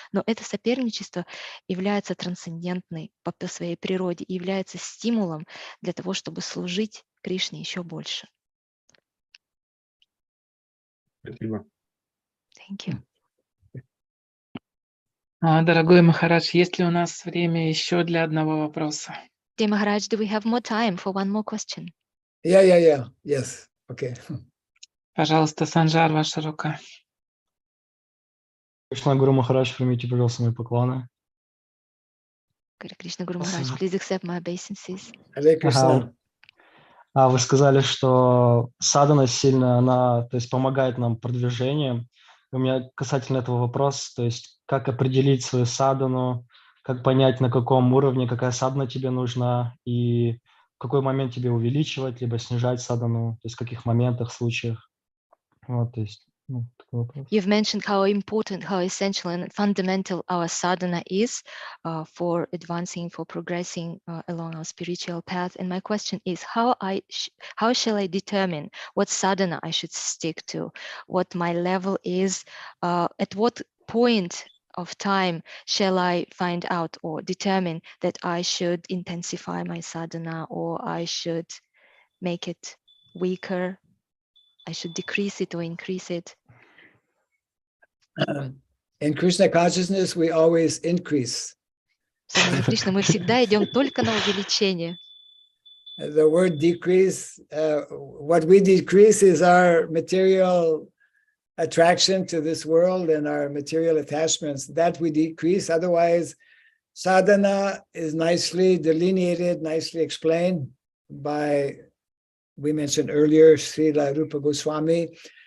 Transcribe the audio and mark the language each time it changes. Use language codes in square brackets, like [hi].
[ru] Но это соперничество является трансцендентной по своей природе и является стимулом для того, чтобы служить Кришне еще больше. Спасибо. [en] Thank you. [ru] Дорогой Махарадж, есть ли у нас время еще для одного вопроса? [en] Dear Maharaj, do we have more time for one more question? Yeah. Yes. Okay. [ru] Пожалуйста, Санжар, ваша рука. Кришна Гуру Махарадж, примите, пожалуйста, мои поклоны. [en] Krishna Guru Maharaj, please accept my obeisances. Hare Krishna. [ru] Вы сказали, что садхана сильно, она, то есть, помогает нам в продвижении. У меня касательно этого вопрос, то есть, как определить свою садхану, как понять, на каком уровне какая садхана тебе нужна, и в какой момент тебе увеличивать, либо снижать садхану, то есть в каких моментах, случаях. Вот, то есть, такой вопрос. [en] You've mentioned how important, how essential and fundamental our sadhana is for advancing, for progressing along our spiritual path. And my question is, how shall I determine what sadhana I should stick to, what my level is, at what point of time shall I find out or determine that I should intensify my sadhana, or I should make it weaker, I should decrease it or increase it? In Krishna consciousness, we always increase. [ru] В сознании Кришны мы всегда идем только на увеличение. [en] The word decrease, what we decrease is our material attraction to this world and our material attachments. That we decrease. Otherwise, sadhana is nicely delineated, nicely explained by, we mentioned earlier, Srila Goswami.